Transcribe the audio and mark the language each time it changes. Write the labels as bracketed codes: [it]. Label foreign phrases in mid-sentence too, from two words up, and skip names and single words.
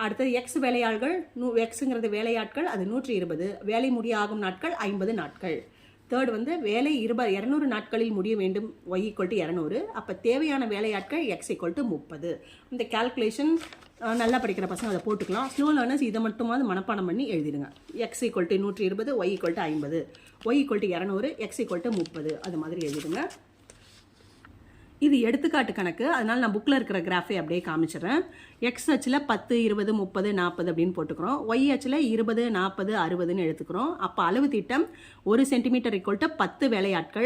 [ta] அடுத்தது எக்ஸ் வேலையாட்கள் எக்ஸுங்கிறது வேலையாட்கள் அது 120, வேலை முடியாகும் நாட்கள் 50 நாட்கள். தேர்ட் வந்து வேலை 200 நாட்களில் முடிய வேண்டும், y = 200. அப்போ தேவையான வேலையாட்கள் x = 30. இந்த கால்குலேஷன் நல்லா படிக்கிற பசங்க அதை போட்டுக்கலாம். [en] slow learners [ta] இதை மட்டுமாவது மனப்பாடம் பண்ணி எழுதிடுங்க. x = 120, y = 50, y = 200, x = 30 அது மாதிரி எழுதிடுங்க. இது எடுத்துக்காட்டு கணக்கு, அதனால் நான் புக்கில் இருக்கிற கிராஃபை அப்படியே காமிச்சிடுறேன். எக்ஸ் அச்சில் 10, 20, 30, 40 அப்படின்னு போட்டுக்கிறோம். ஒய் அச்சில் 20, 40, 60ன்னு எடுத்துக்கிறோம். அப்போ அளவு திட்டம் 1 சென்டிமீட்டர் = 10 வேலையாட்கள்.